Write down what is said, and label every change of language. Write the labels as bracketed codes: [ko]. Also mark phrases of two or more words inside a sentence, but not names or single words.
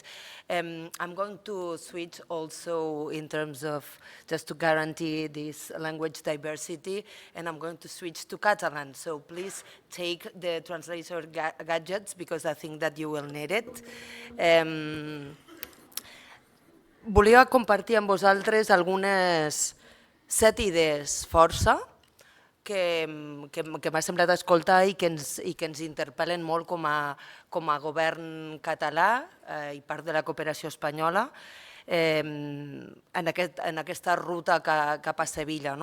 [en] I'm going to switch also in terms of just to guarantee this language diversity, and I'm going to switch to Catalan. So please take the translator gadgets because I think that you will need it. [ca] volia compartir amb vosaltres algunes 7 idees força que m'ha semblat escoltar i que ens interpel·len molt com a govern català i part de la cooperació espanyola en aquesta ruta cap a Sevilla.